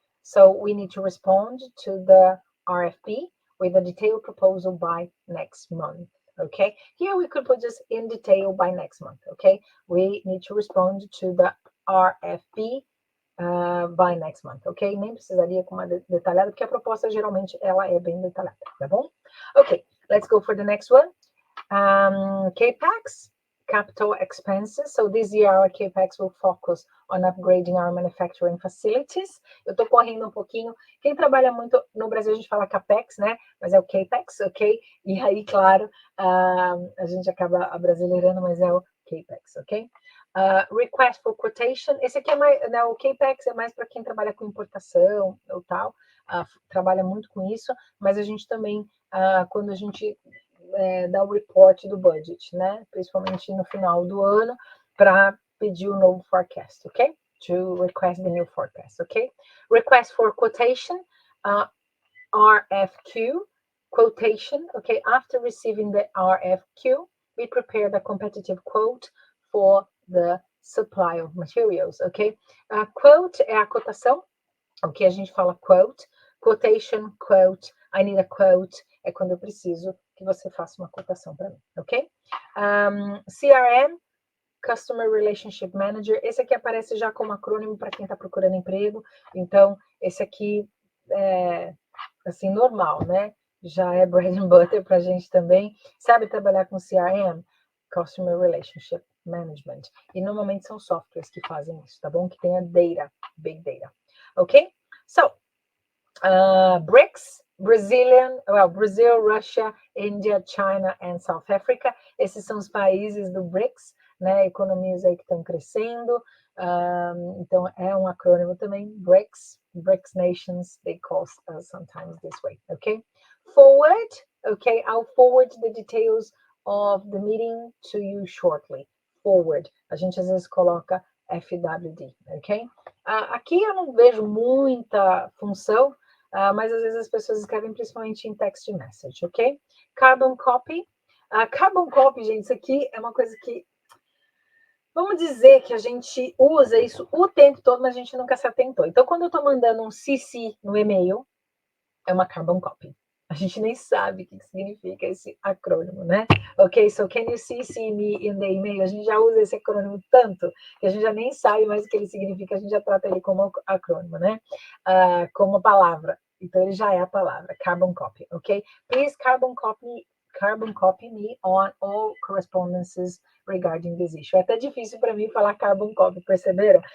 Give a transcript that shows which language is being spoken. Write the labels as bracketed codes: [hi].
[en] So we need to respond to the RFP with a detailed proposal by next month. Okay. Here we could put just in detail by next month. Okay. We need to respond to the RFP by next month, ok? [pt] Nem precisaria com uma detalhada, porque a proposta geralmente ela é bem detalhada, tá bom? [en] Ok, let's go for the next one. CAPEX, capital expenses. So this year our CAPEX will focus on upgrading our manufacturing facilities. [pt] Eu tô correndo um pouquinho. Quem trabalha muito no Brasil a gente fala CAPEX, né? Mas é o CAPEX, ok? E aí, claro, a gente acaba abrasileirando, mas é o CAPEX, ok? [en] Request for quotation. [pt] Esse aqui é mais, né, o CAPEX é mais para quem trabalha com importação ou tal, trabalha muito com isso, mas a gente também, quando a gente dá o report do budget, né, principalmente no final do ano, para pedir o novo forecast, ok? [en] To request the new forecast, ok? Request for quotation, RFQ, quotation, okay? After receiving the RFQ, we prepare the competitive quote for the supply of materials, ok? [pt] Quote é a cotação, ok? A gente fala quote, quotation, quote, [en] I need a quote, [pt] é quando eu preciso que você faça uma cotação para mim, ok? CRM, Customer Relationship Manager, esse aqui aparece já como acrônimo para quem está procurando emprego, então esse aqui é, assim, normal, né? Já é [en] bread and butter [pt] para a gente também. Sabe trabalhar com CRM? Customer Relationship Management. E normalmente são softwares que fazem isso, tá bom? Que tenha data, big data. [en] Ok? So, BRICS, Brazil, Russia, India, China and South Africa. [pt] Esses são os países do BRICS, né? Economias aí que estão crescendo. Então, é um acrônimo também, [en] BRICS nations, they call sometimes this way, okay? Forward, okay, I'll forward the details of the meeting to you shortly. [pt] Forward, a gente às vezes coloca FWD, ok? Aqui eu não vejo muita função, mas às vezes as pessoas escrevem principalmente em text message, ok? Carbon copy. Carbon copy, gente, isso aqui é uma coisa que vamos dizer que a gente usa isso o tempo todo, mas a gente nunca se atentou. Então, quando eu estou mandando um CC no e-mail, é uma carbon copy. A gente nem sabe o que significa esse acrônimo, né? [en] Ok, so can you CC me in the email? [pt] A gente já usa esse acrônimo tanto que a gente já nem sabe mais o que ele significa, a gente já trata ele como acrônimo, né? Como palavra. Então, ele já é a palavra, carbon copy, ok? [en] Please carbon copy me on all correspondences regarding this issue. [pt] É até difícil para mim falar carbon copy, perceberam?